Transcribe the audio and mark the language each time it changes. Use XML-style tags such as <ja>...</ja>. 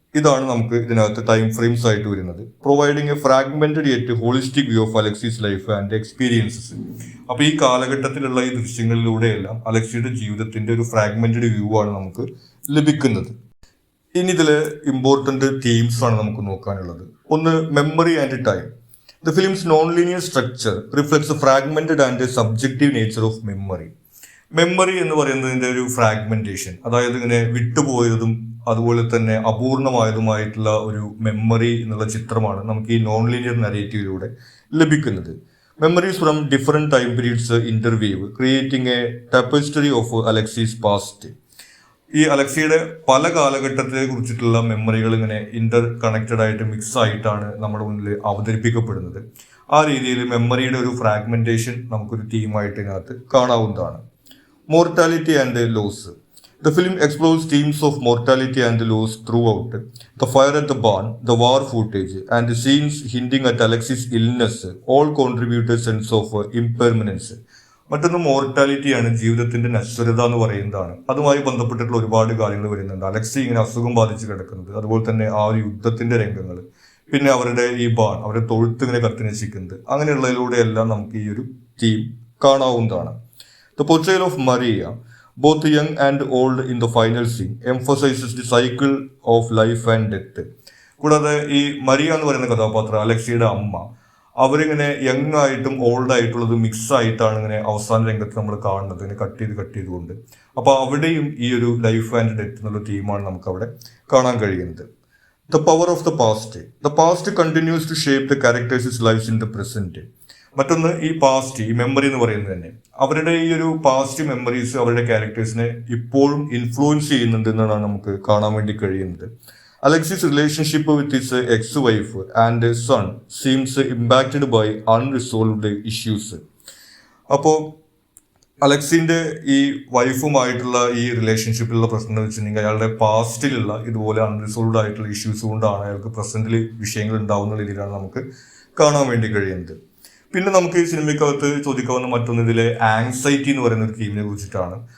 <ml>ഇതാണ് നമുക്ക് ഇതിനകത്ത് ടൈം ഫ്രെയിംസ് ആയിട്ട് വരുന്നത്.</ml> <en>Providing a fragmented yet holistic view of Alexis life and experiences.</en> <ml>അപ്പൊ ഈ കാലഘട്ടത്തിലുള്ള ഈ ദൃശ്യങ്ങളിലൂടെയെല്ലാം അലക്സിയുടെ ജീവിതത്തിന്റെ ഒരു ഫ്രാഗ്മെന്റഡ് വ്യൂ ആണ് നമുക്ക് ലഭിക്കുന്നത്. ഇനി ഇതിലെ ഇമ്പോർട്ടന്റ് തീംസ് ആണ് നമുക്ക് നോക്കാനുള്ളത്. ഒന്ന്,</ml> <en>Memory and time. The film's non-linear structure reflects the fragmented and subjective nature of memory.</en> <ml>Memory എന്ന് പറയുന്നതിന്റെ ഒരു ഫ്രാഗ്മെന്റേഷൻ, അതായത് ഇങ്ങനെ വിട്ടുപോയതും അതുപോലെ തന്നെ അപൂർണമായതുമായിട്ടുള്ള ഒരു മെമ്മറി എന്നുള്ള ചിത്രമാണ് നമുക്ക് ഈ നോൺ ലീനിയർ നരേറ്റീവിലൂടെ ലഭിക്കുന്നത്.</ml> <en>Memories from different time periods interview creating a tapestry of Alexis past.</en> <ml>ഈ അലക്സിയുടെ പല കാലഘട്ടത്തെ കുറിച്ചിട്ടുള്ള മെമ്മറികൾ ഇങ്ങനെ ഇന്റർ കണക്റ്റഡ് ആയിട്ട് മിക്സ് ആയിട്ടാണ് നമ്മുടെ മുന്നിൽ അവതരിപ്പിക്കപ്പെടുന്നത്. ആ രീതിയിൽ മെമ്മറിയുടെ ഒരു ഫ്രാഗ്മെന്റേഷൻ നമുക്കൊരു തീമായിട്ട് ഇതിനകത്ത് കാണാവുന്നതാണ്.</ml> <en>Mortality and loss. The film explores themes of mortality and loss throughout. The fire at the barn, the war footage, and the scenes hinting at Alex's illness all contribute a sense of impermanence.</en> <ml>മറ്റൊന്ന് മോർട്ടാലിറ്റിയാണ്, ജീവിതത്തിന്റെ നശ്വരത എന്ന് പറയുന്നതാണ്. അതുമായി ബന്ധപ്പെട്ടിട്ടുള്ള ഒരുപാട് കാര്യങ്ങൾ വരുന്നുണ്ട്. Alexei ഇങ്ങനെ അസുഖം ബാധിച്ച് കിടക്കുന്നത്, അതുപോലെ തന്നെ ആ ഒരു യുദ്ധത്തിന്റെ രംഗങ്ങൾ, പിന്നെ അവരുടെ ഈ ബാൺ, അവരുടെ തൊഴുത്ത് ഇങ്ങനെ കത്തിനശിക്കുന്നത്, അങ്ങനെയുള്ളതിലൂടെയെല്ലാം നമുക്ക് ഈ ഒരു തീം കാണാവുന്നതാണ്.</ml> <en>The portrayal of Maria, both young and old in the final scene, emphasizes the cycle of life and death.</en> <ml>കൂടാതെ ഈ മരിയ എന്ന് പറയുന്ന കഥാപാത്രം, അലക്സിയുടെ അമ്മ, അവരിങ്ങനെ യങ് ആയിട്ടും ഓൾഡ് ആയിട്ടുള്ളത് മിക്സ് ആയിട്ടാണ് ഇങ്ങനെ അവസാന രംഗത്ത് നമ്മൾ കാണുന്നത്, ഇങ്ങനെ കട്ട് ചെയ്തുകൊണ്ട്. അപ്പോൾ അവിടെയും ഈ ഒരു ലൈഫ് ആൻഡ് ഡെത്ത് എന്നുള്ള തീമാണ് നമുക്ക് അവിടെ കാണാൻ കഴിയുന്നത്.</ml> <en>The power of the past. The past continues to shape the characters lifes in the present.</en> <ml>മറ്റൊന്ന് ഈ പാസ്റ്റ്, ഈ മെമ്മറി എന്ന് പറയുന്നത് തന്നെ, അവരുടെ ഈ ഒരു പാസ്റ്റ് മെമ്മറീസ് അവരുടെ ക്യാരക്ടേഴ്സിനെ ഇപ്പോഴും ഇൻഫ്ലുവൻസ് ചെയ്യുന്നുണ്ട് എന്നാണ് നമുക്ക് കാണാൻ വേണ്ടി കഴിയുന്നത്.</ml> <en>Alex's relationship with his ex-wife and son seems impacted by unresolved issues.</en> <ml>അപ്പോൾ അലക്സിന്റെ ഈ വൈഫുമായിട്ടുള്ള ഈ റിലേഷൻഷിപ്പിലുള്ള പ്രശ്നം എന്ന് വെച്ചിട്ടുണ്ടെങ്കിൽ അയാളുടെ പാസ്റ്റിലുള്ള ഇതുപോലെ അൺറിസോൾവ്ഡ് ആയിട്ടുള്ള ഇഷ്യൂസ് കൊണ്ടാണ് അയാൾക്ക് പ്രസന്റിൽ വിഷയങ്ങൾ ഉണ്ടാവുന്ന രീതിയിലാണ് നമുക്ക് കാണാൻ വേണ്ടി കഴിയുന്നത്. പിന്നെ നമുക്ക് ഈ സിനിമയ്ക്കകത്ത് ചോദിക്കാവുന്ന മറ്റൊന്ന് ഇതിലെ ആങ്സൈറ്റി എന്ന് പറയുന്ന ഒരു തീമിനെ കുറിച്ചിട്ടാണ്.</ml>